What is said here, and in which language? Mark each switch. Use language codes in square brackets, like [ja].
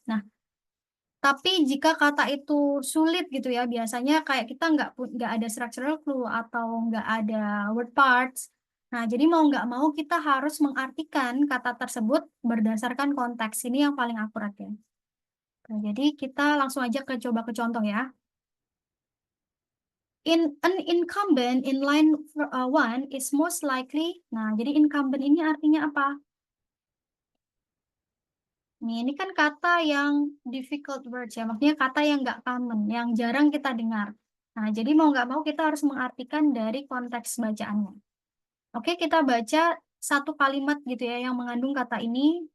[id] Nah, tapi jika kata itu sulit gitu ya, biasanya kayak kita nggak ada [en] structural clue [id] atau nggak ada [en] word parts. [id] Nah, jadi mau nggak mau kita harus mengartikan kata tersebut berdasarkan konteks. Ini yang paling akurat ya. Nah, jadi kita langsung aja coba ke contoh ya. [en] An incumbent in line 1 is most likely. [id] Nah, jadi incumbent ini artinya apa? Nih, ini kan kata yang [en] difficult words [id] ya, maksudnya kata yang nggak common, yang jarang kita dengar. Nah, jadi mau nggak mau kita harus mengartikan dari konteks bacaannya. Oke, kita baca satu kalimat gitu ya yang mengandung kata ini.